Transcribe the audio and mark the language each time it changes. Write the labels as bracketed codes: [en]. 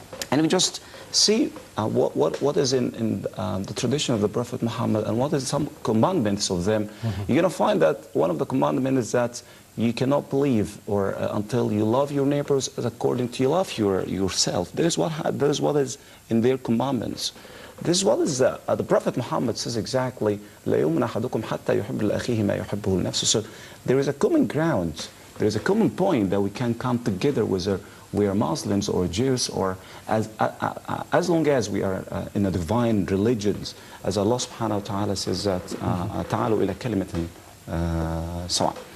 [en] And we just see what is in the tradition of the Prophet Muhammad and what is some commandments of them. You're going to find that one of the commandments is that you cannot believe or until you love your neighbors as according to you love yourself. That is what is in their commandments. This is what is the Prophet Muhammad says exactly. [ar] لا يؤمن أحدكم حتى يحب لأخيه ما يحبه لنفسه. [en] So there is a common ground. There is a common point that we can come together with. We are Muslims or Jews, or as long as we are in a divine religions, as Allah subhanahu wa ta'ala says that [ar] تعالوا إلى كلمة سواء.